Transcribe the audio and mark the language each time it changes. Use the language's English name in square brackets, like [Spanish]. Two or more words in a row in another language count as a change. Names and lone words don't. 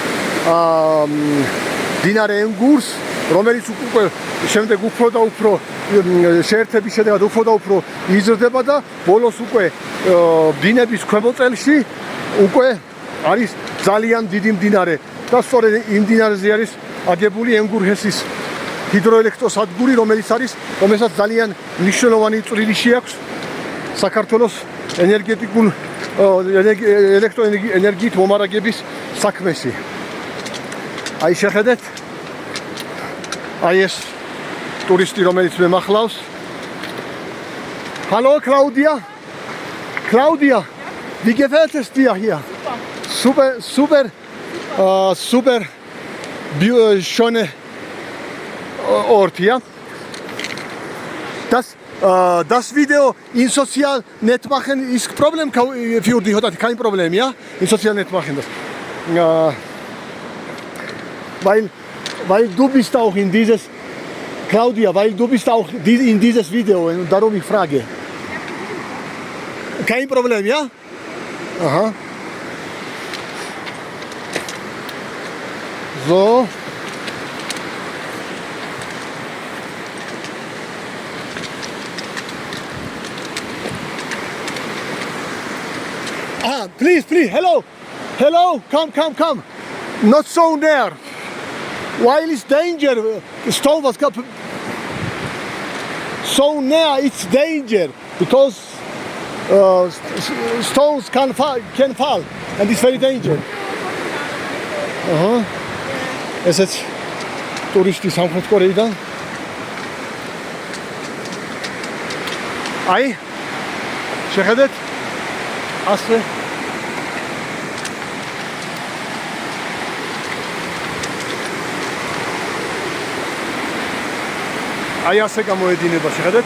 [Georgian] მდინარე ენგურს, რომელიც უკვე შემდეგ უფრო და უფრო შეერთების შედეგად უფრო და უფრო იზრდება და ბოლოს უკვე დინების ქვემოწელში უკვე არის ძალიან დიდი მდინარე და სწორედ იმ მდინარეზე არის აგებული ენგურ-ჰესის ჰიდროელექტროსადგური, რომელსაც ძალიან მნიშვნელოვანი წვლილი შეაქვს საქართველოს ელექტროენერგიით მომარაგების საქმეში. აი შეხედეთ, აი ეს ტურისტი, რომელიც მე მახლავს. [German] Hallo Claudia. Claudia, wie gefällt es dir hier? Super, schöne Ort hier. Das Video in sozialen Netzwerken ist Problem für dich, oder kein Problem, ja? In sozialen Netzwerken das. Weil du bist auch in dieses Claudia, weil du bist auch in dieses Video und darum ich frage. Kein Problem, ja? Aha. [English] So. Please, hello, come. Not so near. While it's danger, stone was so near, it's danger because stones can fall, and it's very dangerous. [Georgian] ესეც ტურისტი სამხრეთ კორეიდან. აი, შეხედეთ, ასე აი ასე გამოედინება, შეხედეთ.